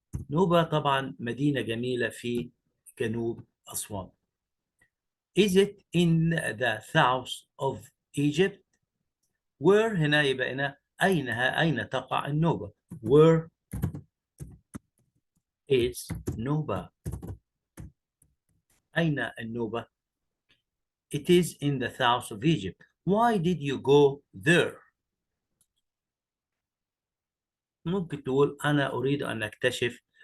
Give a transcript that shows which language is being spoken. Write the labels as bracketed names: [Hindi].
[Arabic] نوبة طبعا مدينة جميلة في جنوب أسوان. [English] Is it in the south of Egypt? [Arabic] Where هنا يبقى هنا أين تقع النوبة؟ [English] Where is [Arabic] نوبة؟ أين النوبة؟ [English] It is in the south of Egypt. Why did you go there? [Arabic] ممكن تقول أنا أريد أن أكتشف.